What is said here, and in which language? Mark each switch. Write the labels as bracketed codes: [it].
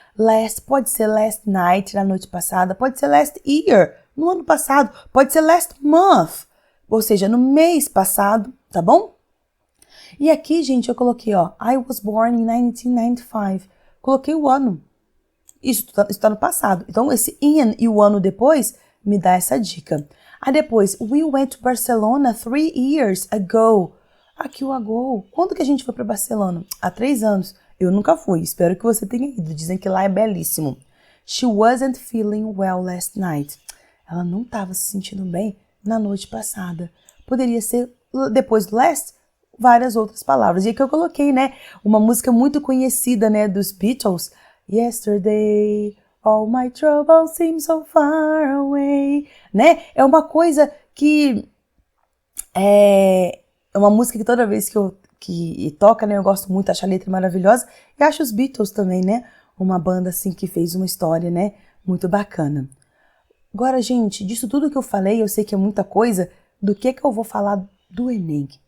[pt] Last, pode ser last night, na noite passada, pode ser last year, no ano passado, pode ser last month, ou seja, no mês passado, tá bom? E aqui, gente, eu coloquei, ó, [en] I was born in 1995, [pt] coloquei o ano. Isso tá no passado. Então, esse in e o ano depois me dá essa dica. Aí depois, [en] we went to Barcelona 3 years ago. [pt] Aqui o ago. Quando que a gente foi para Barcelona? Há 3 anos. Eu nunca fui. Espero que você tenha ido. Dizem que lá é belíssimo. [en] She wasn't feeling well last night. [pt] Ela não estava se sentindo bem na noite passada. Poderia ser, depois do last, várias outras palavras. E aqui eu coloquei, né, uma música muito conhecida, né, dos Beatles. [en] Yesterday, all my troubles seem so far away, né? [pt] É uma coisa que é uma música que toda vez que toca, né, eu gosto muito, acho a letra maravilhosa e acho os Beatles também, né? Uma banda assim que fez uma história, né, muito bacana. Agora, gente, disso tudo que eu falei, eu sei que é muita coisa, do que eu vou falar do Enem?